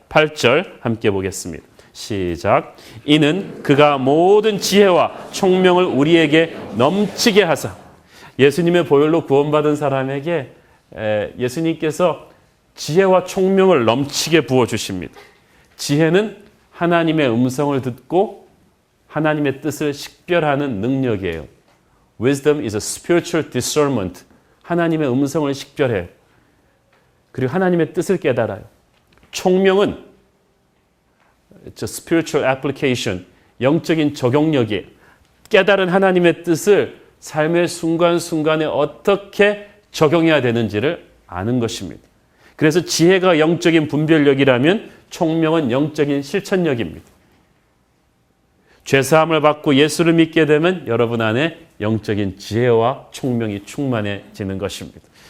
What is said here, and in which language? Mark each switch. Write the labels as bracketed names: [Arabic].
[Korean] 8절 함께 보겠습니다. 시작. 이는 그가 모든 지혜와 총명을 우리에게 넘치게 하사. 예수님의 보혈로 구원받은 사람에게 예수님께서 지혜와 총명을 넘치게 부어주십니다. 지혜는 하나님의 음성을 듣고 하나님의 뜻을 식별하는 능력이에요. [English] Wisdom is a spiritual discernment. [Korean] 하나님의 음성을 식별해요. 그리고 하나님의 뜻을 깨달아요. 총명은 [English] It's a spiritual application. [Korean] 영적인 적용력이에요. 깨달은 하나님의 뜻을 삶의 순간순간에 어떻게 적용해야 되는지를 아는 것입니다. 그래서 지혜가 영적인 분별력이라면 총명은 영적인 실천력입니다. 죄사함을 받고 예수를 믿게 되면 여러분 안에 영적인 지혜와 총명이 충만해지는 것입니다.